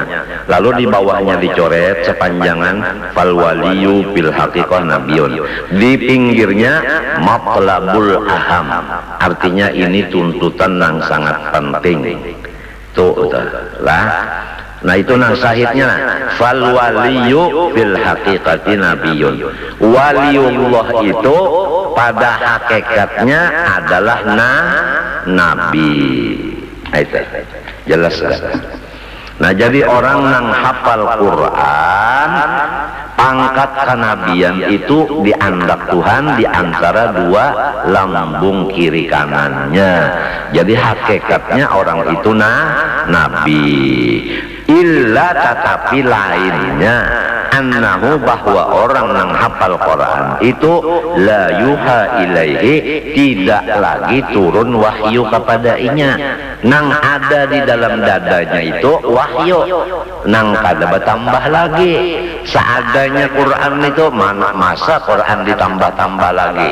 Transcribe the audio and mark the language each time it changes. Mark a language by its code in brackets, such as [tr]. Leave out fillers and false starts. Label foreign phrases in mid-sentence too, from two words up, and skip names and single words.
[id] Lalu di bawahnya dicoret sepanjangan [ar] فالولي بالحقيقة نبي. [id] Di pinggirnya [ar] المطلب الأهم. [id] Artinya ini tuntutan yang sangat penting. Tuh lah. Nah itu nah sahidnya, [ar] فالولي في الحقيقة نبي. [id] Waliullah itu pada hakikatnya adalah nabi. Itu jelas. Nah jadi orang nang hafal Quran, pangkat kenabian itu dianggap Tuhan di antara dua lambung kiri kanannya. Jadi hakikatnya orang itu nabi. Illa tetapi lainnya annahu bahwa orang yang hafal Quran itu [ar] لا يوحى إليه, [id] tidak lagi turun wahyu kepadanya. [bjn] Nang ada di dalam dadanya itu wahyu, nang kada bertambah lagi. [id] Seadanya Quran itu masa Quran ditambah-tambah lagi.